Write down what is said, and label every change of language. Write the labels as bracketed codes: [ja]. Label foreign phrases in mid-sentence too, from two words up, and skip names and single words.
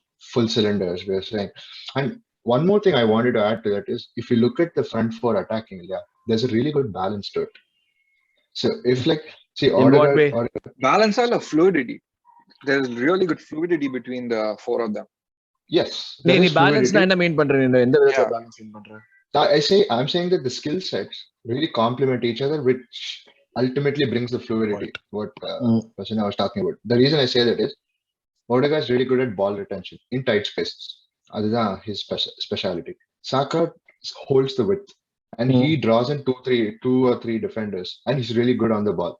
[en] We were saying, and one more thing I wanted to add to that is, if you look at the front four attacking, there's a really good balance to it. So if like, see, In what way? Balance or fluidity. There's really good fluidity between the four of them. Yes. [ta] நீ balance ன்னா என்ன mean பண்ற? எந்த விதத்துல [en] balance mean [ta] பண்ற? [en] I'm saying that the skill sets really complement each other, which ultimately brings the fluidity. What Prashanna was talking about. The reason I say that is, Odegaard is really good at ball retention in tight spaces. That's his speciality. Saka holds the width, and he draws in two or three defenders, and he's really good on the ball.